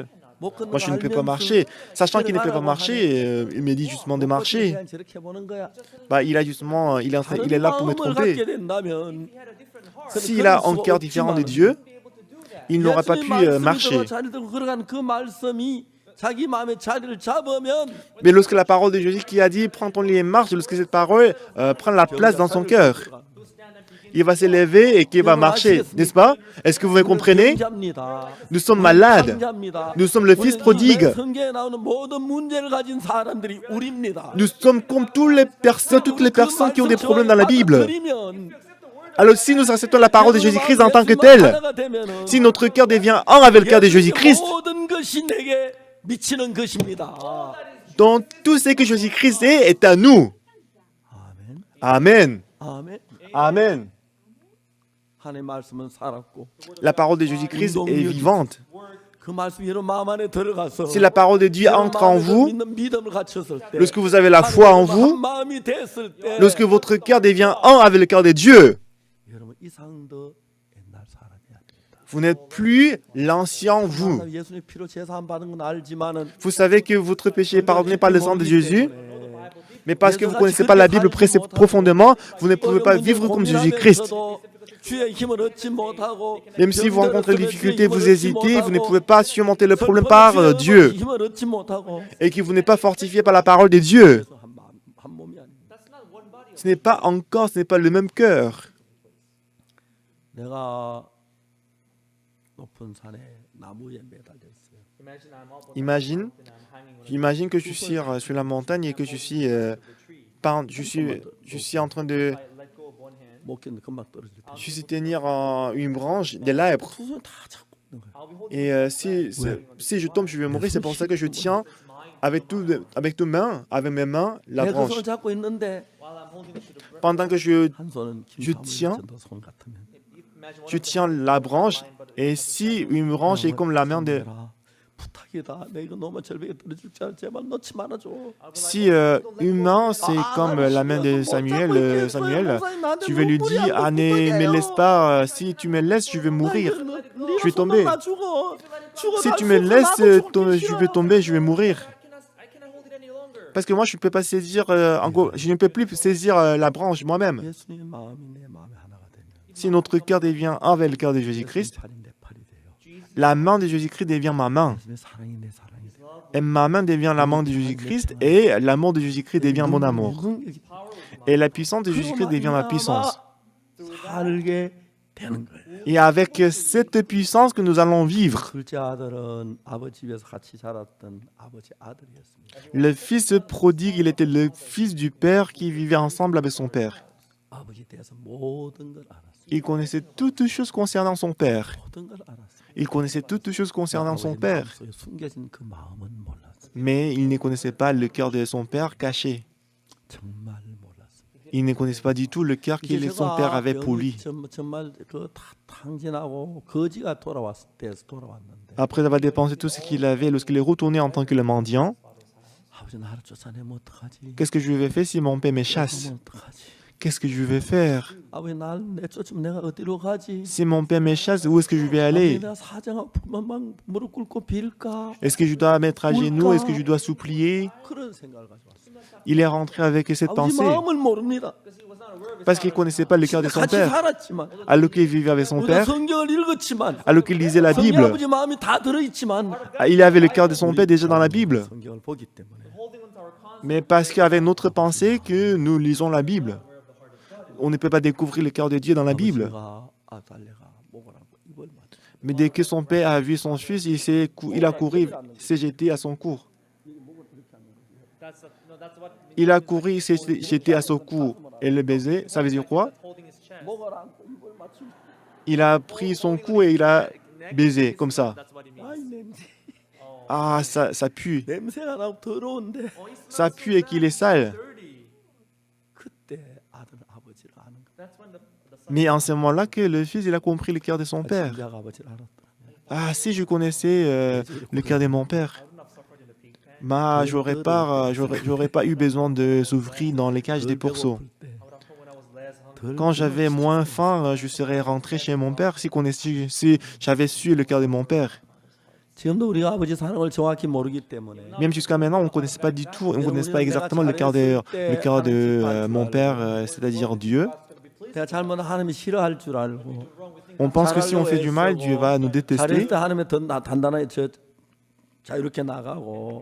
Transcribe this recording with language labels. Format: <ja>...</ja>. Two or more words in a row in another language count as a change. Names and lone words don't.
<ko>못 걷는</ko> <fr>Moi, je ne</fr> <ko>거</ko> <fr>peux pas</fr> <ko>알면서</ko> <fr>marcher. Sachant qu'il ne peut pas marcher, il me dit justement de</fr> <ko>못</ko> <fr>marcher.</fr> <ko>걷는 거 저렇게 보는 거야.</ko> <fr>Bah, il est là pour me</fr> <ko>마음을</ko> <fr>tromper.</fr> <ko>갖게 된다면</ko> <fr>S'il a un cœur différent de Dieu, il n'aura pas pu marcher.</fr> <ko>자리 들고 걸어가는 그 말씀이 자기 마음에 자리를 잡으면</ko> <fr>Mais lorsque la parole de Jésus qui a dit prends ton lit et marche, lorsque cette parole prend la place dans son cœur, il va s'élever et qu'il va marcher, n'est-ce pas? Est-ce que vous me comprenez?</fr> <ko>병자입니다.</ko> <fr>Nous sommes malades.</fr> <ko>병자입니다.</ko> <fr>Nous sommes le fils prodigue.</fr> <ko>성경에 나오는 모든 문제를 가진 사람들이 우리입니다.</ko> <fr>Nous sommes comme toutes les personnes qui ont des problèmes dans la Bible. Alors si nous acceptons la parole de Jésus-Christ en tant que telle, si notre cœur devient un avec le cœur de Jésus-Christ,</fr> <ko>모든 것이 내게 미치는 것입니다.</ko> <fr>donc tout ce que Jésus-Christ est à nous.</fr> <ko>아멘.</ko> <fr>Amen.</fr> <ko>아멘.</ko> <fr>Amen.</fr> <ko>하나님의 말씀은 살았고</ko> <fr>La parole de Jésus-Christ est vivante.</fr> <ko>그 말씀이 여러분 마음 안에 들어가서</ko> <fr>Si la parole de Dieu entre en vous,</fr> <ko>믿는 믿음을 갖췄을 때</ko> <fr>lorsque vous avez la foi en</fr> <ko>한</ko> <fr>vous,</fr> <ko>마음이 됐을 때</ko> <fr>lorsque votre cœur devient un avec le cœur de Dieu,</fr> <ko>여러분 이상 더 옛날 사람이 아닙니다.</ko> <fr>vous n'êtes plus l'ancien vous.</fr> <ko>예수님 피로 제사함 받은 건 알지만은</ko> <fr>Vous savez que votre péché est pardonné par le sang de Jésus, mais parce que vous ne connaissez pas la Bible profondément, vous ne pouvez pas vivre comme Jésus-Christ. Même si vous rencontrez des difficultés, vous hésitez, vous ne pouvez pas surmonter le problème par Dieu, et que vous n'êtes pas fortifié par la parole de Dieu. Ce n'est pas encore, ce n'est pas le même cœur.</fr> <ko>내가 높은 산에 나무에 매달려 있어요.</ko> <fr>Imagine que je suis sur la montagne et que je suis en train de</fr> <ko>먹겠는데 금방 떨어질 때.</ko> <fr>Je suis tenir une branche des lèpres.</fr> <ko>두 손 다 잡고 있는 거야.</ko> <fr>Et si je tombe, je vais mourir. C'est pour ça que je tiens avec toutes mes mains, la</fr> <ko>내가 그</ko> <fr>branche.</fr> <ko>손을 잡고 있는데</ko> <fr>Pendant que je</fr> <ko>한 손은</ko> <fr>je 김사무엘 tiens.</fr> <ko>전도손 같으면</ko> <fr>la branche, et si une branche est comme la main de...</fr> <ko>부탁이다. 내가 이거 너무 절벽에 떨어질 줄 알아. 제발 넣지 말아줘.</ko> <fr>Si une main, c'est comme la main de Samuel, tu veux lui dire, ah, ne me laisse pas, si tu me laisses, je vais mourir. Je vais tomber. Si tu me laisses, je vais tomber, je vais mourir. Parce que moi, je ne peux pas saisir, je ne peux plus saisir la branche moi-même.</fr> <ko>예수님의 마음이 내 마음의 하나가 되면</ko> <fr>Si notre cœur devient un avec le cœur de Jésus-Christ,</fr> <ko>팔이 내 팔이 돼요.</ko> <fr>la main de Jésus-Christ devient ma main.</fr> <ko>예수님의 사랑이 내 사랑이 돼요.</ko> <fr>Et ma main devient la main de Jésus-Christ, et l'amour de Jésus-Christ devient mon amour. Et la puissance de Jésus-Christ devient ma puissance.</fr> <ko>살게 되는 거예요.</ko> <fr>Et avec cette puissance que nous allons vivre.</fr> <ko>둘째 아들은 아버지 집에서 같이 자랐던 아버지 아들이었습니다.</ko> <fr>Le fils prodigue, il était le fils du père qui vivait ensemble avec son père.</fr> <ko>아버지에 대해서 모든 걸 알았어요.</ko> <fr>Il connaissait toutes choses concernant son père.</fr> <ko>모든 걸 알았어요.</ko> <fr>Il connaissait toutes choses concernant son père.</fr> <ko>마음속에 숨겨진 그 마음은 몰랐어요.</ko> <fr>Mais il ne connaissait pas le cœur de son père caché.</fr> <ko>정말 몰랐어요.</ko> <fr>Il ne connaissait pas du tout le cœur que son père avait pour lui.</fr> <ko>정말 그 탕진하고 거지가 돌아왔는데</ko> <fr>Après avoir dépensé tout ce qu'il avait, lorsqu'il est retourné en tant que le mendiant,</fr> <ko>아버지 나를 쫓아내면 어떡하지?</ko> <fr>qu'est-ce que je vais faire si mon père me chasse?</fr> <ko>그러면 어떡하지?</ko> <fr>Qu'est-ce que je vais faire?</fr> <ko>아버지 날 내쫓으면 내가 어디로 가지?</ko> <fr>Si mon père me chasse, où est-ce que je vais aller?</fr> <ko>내가 사정하고 막 무릎 꿇고 빌까?</ko> <fr>Est-ce que je dois mettre à genoux? Est-ce que je dois supplier?</fr> <ko>그런 생각을 가지고 왔어요.</ko> <fr>Il est rentré avec cette</fr> <ko>아버지</ko> <fr>pensée</fr> <ko>마음을 모릅니다.</ko> <fr>parce qu'il ne connaissait pas le cœur de son</fr> <ko>같이</ko> <fr>père.</fr> <ko>살았지만</ko> <fr>Alors qu'il vivait avec son</fr> <ko>우리가</ko> <fr>père,</fr> <ko>성경을 읽었지만</ko> <fr>alors qu'il lisait la</fr> <ko>성경</ko> <fr>Bible,</fr> <ko>아버지 마음이 다 들어있지만</ko> <fr>il avait le cœur de son père déjà dans la Bible.</fr> <ko>성경을 보기 때문에</ko> <fr>Mais parce qu'avec notre pensée que nous lisons la Bible, on ne peut pas découvrir le cœur de Dieu dans la Bible.</fr> <ko>아버지가 아달레가 목을 안고 입을 맞춰.</ko> <fr>Mais dès que son père a vu son fils, il a couru, il s'est jeté à son cou. Il a couru, il s'est jeté à son cou et le baiser. Ça veut dire quoi?</fr> <ko>목을 안고 입을 맞추.</ko> <fr>Il a pris son cou et il a baisé, comme ça.</fr> <ko>아이 냄새.</ko> <fr>Ah, ça pue.</fr> <ko>냄새가 나고 더러운데</ko> <fr>Ça pue et qu'il est sale.</fr> <ko>그때 아들은 아버지를 아는 거야.</ko> <fr>Mais en ce moment-là que le fils, il a compris le cœur de son père.</fr> <ko>내가 아버지를 알았더라면</ko> <fr>Ah, si je connaissais le cœur de mon père, bah, j'aurais pas eu besoin de s'ouvrir dans les cages des pourceaux. Quand j'avais moins faim, je serais rentré chez mon père si j'avais su le cœur de mon père.</fr> <ko>지금도 우리가 아버지 사랑을 정확히 모르기 때문에</ko> <fr>Même jusqu'à maintenant, on ne connaissait pas du tout, on ne connaissait pas exactement le cœur de mon père, c'est-à-dire Dieu.</fr> <ko>내가 잘못하면 하나님이 싫어할 줄 알고</ko> <fr>On pense que si on fait du mal, Dieu va nous détester.</fr> <ko>잘했을 때 하나님이 더 단단하게 자 이렇게 나가고</ko>